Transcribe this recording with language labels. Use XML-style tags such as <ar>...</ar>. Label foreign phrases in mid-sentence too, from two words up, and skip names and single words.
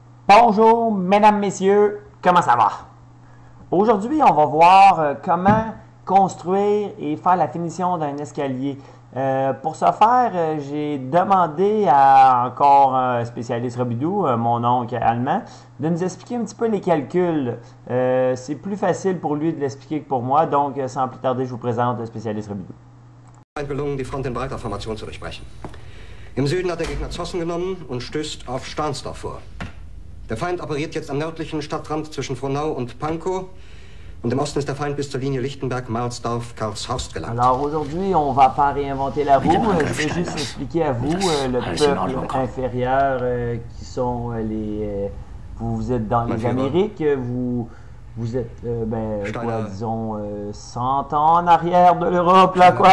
<fr>Bonjour, mesdames, messieurs, comment ça va? Aujourd'hui, on va voir comment construire et faire la finition d'un escalier. Pour ce faire, j'ai demandé à encore un spécialiste Robidoux, mon oncle allemand, de nous expliquer un petit peu les calculs. C'est plus facile pour lui de l'expliquer que pour moi, donc sans plus tarder, je vous présente le spécialiste Robidoux.</fr> <de>Gelungen, die Front in breiter Formation zu durchbrechen. Im Süden hat der Gegner Zossen genommen und stößt auf Stahnsdorf vor. Der Feind operiert jetzt am nördlichen Stadtrand zwischen Frohnau und Pankow. Und im Osten ist der Feind bis zur Linie Lichtenberg, Karlshorst gelangt.</de> <fr>Alors aujourd'hui, on va pas réinventer la roue. Je vais juste expliquer à vous le peuple inférieur qui sont les... vous êtes dans les Amériques, vous êtes, disons, 100 ans en arrière de l'Europe, là, quoi.</fr>